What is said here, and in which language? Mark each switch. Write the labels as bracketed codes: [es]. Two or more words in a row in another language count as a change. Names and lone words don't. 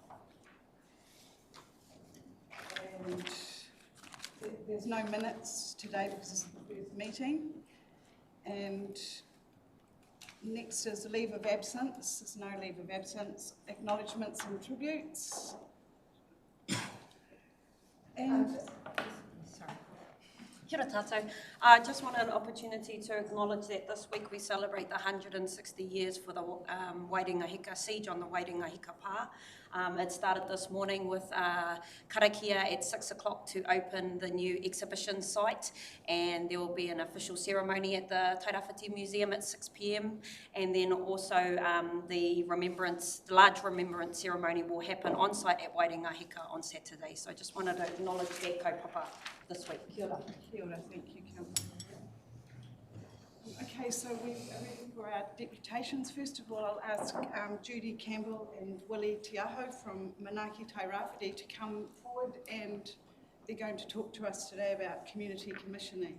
[en] And there's no minutes today because this is the first meeting. And next is leave of absence. There's no leave of absence. Acknowledgements and tributes. And Sorry. [mi] Kia ora tātou. [en] I just want an opportunity to acknowledge that this week we celebrate the 160 years for the Wairingahika siege on the Wairingahika Pā. It started this morning with Karakia at 6 o'clock to open the new exhibition site, and there will be an official ceremony at the Tairāwhiti Museum at 6 p.m. and then also the large remembrance ceremony will happen on site at Wairingahika on Saturday. So I just wanted to acknowledge their kaupapa this week. [mi] Kia ora. Kia ora, [en] thank you, Campbell. Okay, so we are ready for our deputations. First of all, I'll ask Judy, Campbell and Willie from Manaaki, Tairāwhiti to come forward, and they're going to talk to us today about community commissioning.